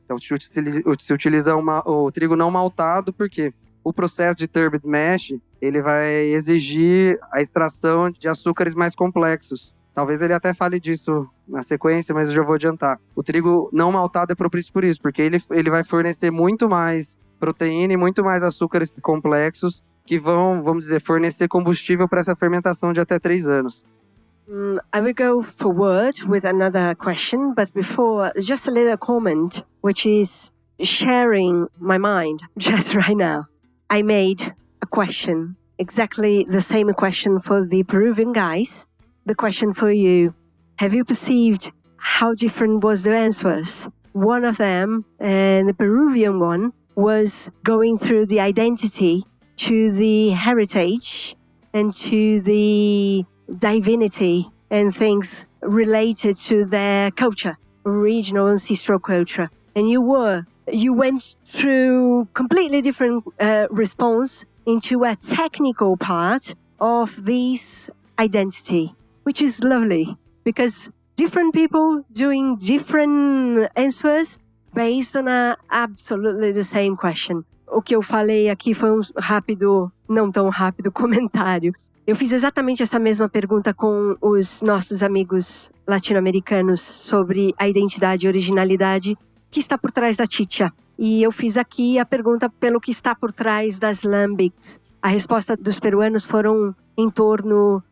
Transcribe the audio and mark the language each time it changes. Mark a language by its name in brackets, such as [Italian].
[Portuguese] Então se utiliza o trigo não maltado, porque o processo de turbid mash, ele vai exigir a extração de açúcares mais complexos. Talvez ele até fale disso na sequência, mas eu já vou adiantar. O trigo não maltado é propício por isso, porque ele vai fornecer muito mais proteína e muito mais açúcares complexos que vão, vamos dizer, fornecer combustível para essa fermentação de até 3 anos. [English] I will go forward with another question, but before, just a little comment, which is sharing my mind just right now. I made a question, exactly the same question for the Peruvian guys. The question for you, have you perceived how different was the answers? One of them, and the Peruvian one, was going through the identity to the heritage and to the divinity and things related to their culture, regional ancestral culture. And you went through completely different response into a technical part of this identity, which is lovely, because different people doing different answers based on absolutely the same question. [Portuguese] O que eu falei aqui foi não tão rápido comentário. Eu fiz exatamente essa mesma pergunta com os nossos amigos latino-americanos sobre a identidade e originalidade que está por trás da chicha. E eu fiz aqui a pergunta pelo que está por trás das Lambics. A resposta dos peruanos foram em torno